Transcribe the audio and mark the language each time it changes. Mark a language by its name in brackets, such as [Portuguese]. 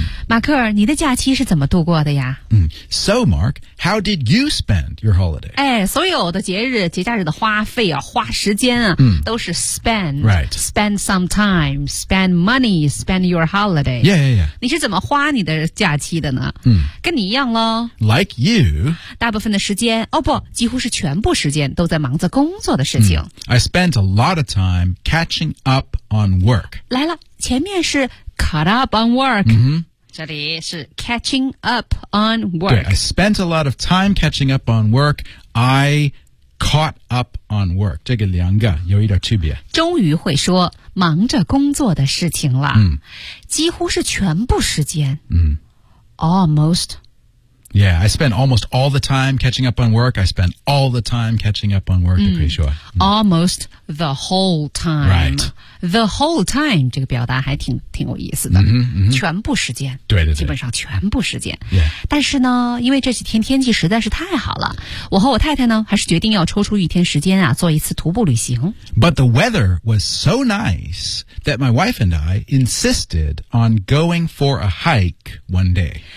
[Chinese] 马克尔你的假期是怎么度过的呀、 [English] So, Mark, how did you spend your holiday? [Chinese] 哎所有的节假日的花费啊花时间啊、都是 spend. [English] Right. Spend some time, spend money, spend your holiday. Yeah, yeah, yeah. [Chinese] 你是怎么花你的假期的呢、跟你一样咯。 [English] Like you. [Chinese] 大部分的时间哦不几乎是全部时间都在忙着工作的事情。 [English] I spent a lot of time catching up on work. [Chinese] 来了，前面是 [English] caught up on work、 mm-hmm. [Chinese] 这里是 [English] catching up on work. [Chinese] 对 [English] I spent a lot of time catching up on work. I caught up on work. [Chinese] 这个两个有一点区别。终于会说忙着工作的事情了。嗯、几乎是全部时间。嗯、 [English] almost. Yeah, I spent almost all the time catching up on work. I spent all the time catching up on work. [Chinese] 可以说、 [English] 嗯、almost the whole time. Right. The whole time [Chinese] 这个表达还挺有意思的、 mm-hmm, mm-hmm. 全部时间对对对基本上全部时间、 [English] yeah. [Chinese] 但是呢因为这几天天气实在是太好了我和我太太呢还是决定要抽出一天时间啊做一次徒步旅行 [English] But the weather was so nice that my wife and I insisted on going for a hike one day